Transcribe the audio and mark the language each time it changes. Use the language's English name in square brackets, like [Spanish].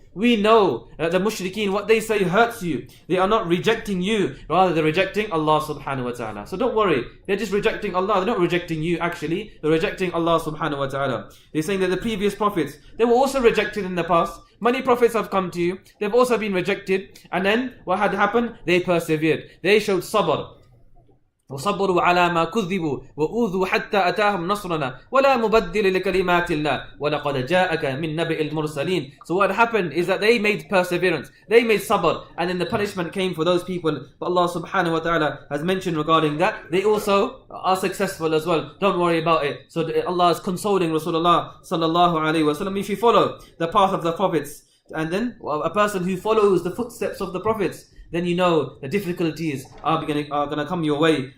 [English] We know that the mushrikeen, what they say hurts you. They are not rejecting you, rather they're rejecting Allah subhanahu wa ta'ala. So don't worry, they're just rejecting Allah. They're not rejecting you actually, they're rejecting Allah subhanahu wa ta'ala. They're saying that the previous prophets, they were also rejected in the past. Many prophets have come to you, they've also been rejected. And then what had happened? They persevered. They showed sabr. [Arabic] وصبروا على ما كذبوا وأوذوا حتى أتاهم نصرنا ولا مبدل لكلمات الله ولقد جاءك من نبأ المرسلين. [English] So what happened is that they made perseverance, they made sabr, and then the punishment came for those people. But Allah subhanahu wa ta'ala has mentioned regarding that, they also are successful as well. Don't worry about it. So Allah is consoling Rasulullah sallallahu alaihi wasallam. If you follow the path of the prophets, and then a person who follows the footsteps of the prophets, then you know the difficulties are gonna come your way.